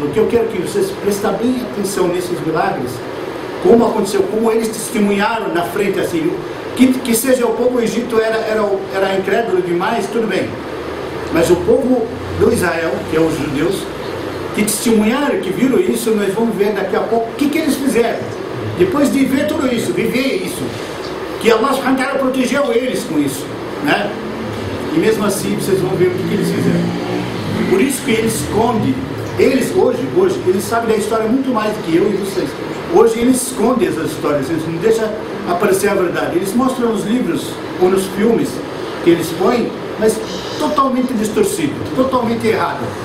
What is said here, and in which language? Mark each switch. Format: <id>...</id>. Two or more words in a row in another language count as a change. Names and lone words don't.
<pt>O que eu quero que vocês prestem bem atenção nesses milagres, como aconteceu, como eles testemunharam na frente assim, que seja o povo egito era incrédulo demais, tudo bem, mas o povo do Israel, que é os judeus, que testemunharam, que viram isso, nós vamos ver daqui a pouco o que eles fizeram, depois de ver tudo isso, viver isso, que</pt> <ar>الله سبحانه وتعالى</ar> <pt>protegeu eles com isso, né? E mesmo assim vocês vão ver o que eles fizeram. Por isso que eles escondem, eles hoje, eles sabem da história muito mais do que eu e vocês. Hoje eles escondem essas histórias, eles não deixam aparecer a verdade. Eles mostram nos livros ou nos filmes que eles põem, mas totalmente distorcido, totalmente errado.</pt>